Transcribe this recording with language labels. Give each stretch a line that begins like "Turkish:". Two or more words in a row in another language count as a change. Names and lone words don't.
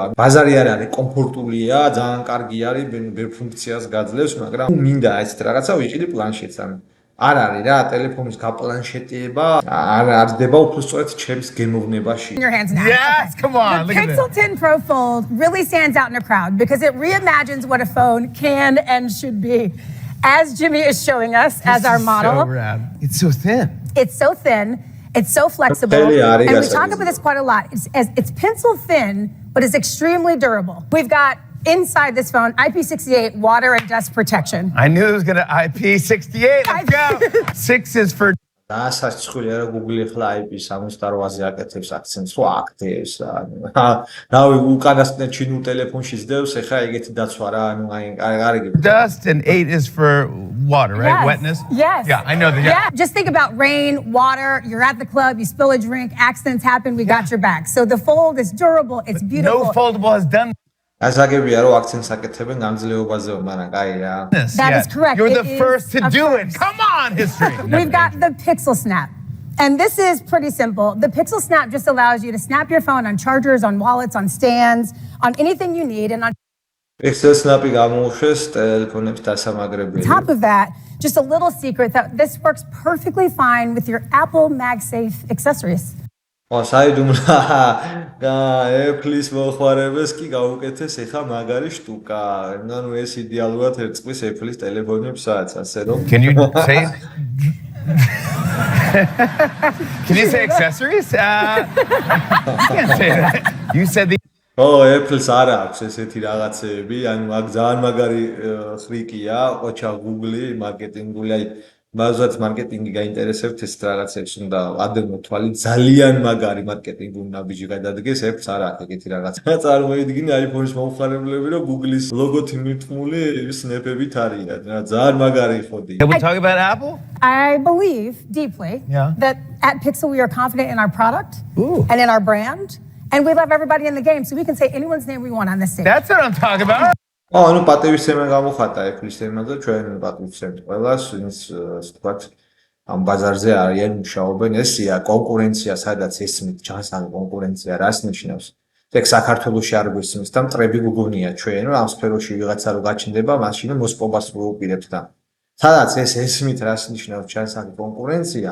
Georgian: ბაზარი არ არის, კომფორტულია, ძალიან კარგი არის, ბევრ ფუნქციას გაძლევს, მაგრამ მინდა ესეთ რაღაცა ვიყიდე პლანშეტს, ანუ არ არის რა, ტელეფონის გაპლანშეტება, არ დება უფრო სწორედ ჩემს გემოვნებაში.
English: In your hands now. Yes, come on, The look at Pixel 10 Pro Fold really stands out in a crowd because it reimagines what a phone can and should be. As Jimmy is showing us as our model, So rad. It's so thin. it's so thin, it's so flexible, Really, and we arigato. talk about this quite a lot. It's pencil thin, but it's extremely durable. We've got inside this phone IP68 water and dust protection. I knew it was going to IP68. Let's go. 6 is for
Georgian: დასაწყისია რა Google ახლა IP68-ზე აკეთებს აქცენტს, ხო აქტებს. რავი, უკანასკნელ ჩინურ ტელეფონში ზდევს, ეხა ეგეთი დაცვა რა, ანუ არ იგებ.
English: dust and 8 is for water, right? Yes. Wetness? Yes. Yeah, I know that. Yeah. Just think about rain, water, you're at the club, you spill a drink, accidents happen, we got your back. So the Fold is durable, it's beautiful. No foldable has done
Georgian: ასაგებია რომ აქცენტს აკეთებენ გამძლეობაზე, მაგრამ კაი რა.
English: this. That is correct. You're It the is first to a do it. first. Come on, history. We've got the Pixel Snap. And this is pretty simple. The Pixel Snap just allows you to snap your phone on chargers, on wallets, on stands, on anything you need. And on
Georgian: Pixel Snap-ი გამოუშვეს ტელეფონებს დასამაგრებელი.
English: top of that, just a little secret that this works perfectly fine with your Apple MagSafe accessories.
Georgian: საიდუმლო Apple-ის მოხმარებელს კი გაუკეთეს ეხა მაგარი შტუკა. ანუ ეს იდეალურად ერწყმის Apple-ის ტელეფონებსაც, ასე რომ
English: Can you say? Can you say accessories? You can't say that. You said the.
Georgian: Apple-ს არ აქვს ესეთი რაღაცეები, ანუ აქ ძალიან მაგარი ხრიკია, ყოჩა Google-ი, მარკეტინგული, აი მაგასაც მარკეტინგი გაინტერესებთ ეს რაღაცებს უნდა ადევნო თვალი, ძალიან მაგარი მარკეტინგული ნაბიჯი გადადგეს, Apple-ს არ აქვს ეგეთი რაღაც. წარმოიდგინე iPhone-ის მომხმარებლები, რომ Google-ის ლოგოთი მირთმული სნეპებით არიან, რა ძალიან მაგარი ხოდი.
English: Can we talk about Apple? I believe deeply Yeah. that at Pixel we are confident in our product Ooh. and in our brand. And we love everybody in the game, so we can say anyone's name we want on this stage. That's what I'm talking about.
Georgian: ანუ პატივისცემა გამოხატა Apple-ის თემა და ჩვენ პატივისცემთ ყველას, ვინც ასე ვთქვათ, ამ ბაზარზე არიან მუშაობენ, ესია კონკურენცია, სადაც ესმით ჯანსაღი კონკურენცია, რას ნიშნავს? ეგ საქართველოში არ გვესმის და მტრები გუგუნია ჩვენ, რომ ამ სფეროში ვიღაცა რო გაჩნდება, მაშინ მოსპობას ვუყირებთ და სადაც ეს ესმით რას ნიშნავს ჯანსაღი კონკურენცია?